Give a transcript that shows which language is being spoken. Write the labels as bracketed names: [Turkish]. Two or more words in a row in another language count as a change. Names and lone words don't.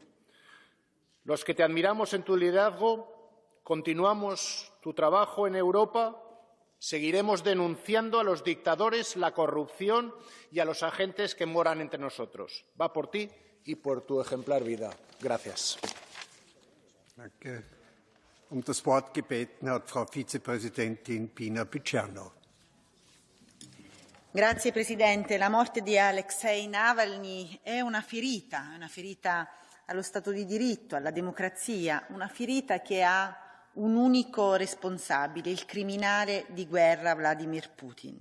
[Spanish] Los que te admiramos en tu liderazgo, continuamos tu trabajo en Europa, seguiremos denunciando a los dictadores, la corrupción y a los agentes que moran entre nosotros. Va por ti y por tu ejemplar vida. Gracias. [German] Danke. Das Wort gebeten hat Frau Vizepräsidentin Pina Picerno. [Italian] Grazie Presidente. La morte di Aléxei Navalny è una ferita allo Stato di diritto, alla democrazia, una ferita che ha un unico responsabile, il criminale di guerra Vladimir Putin.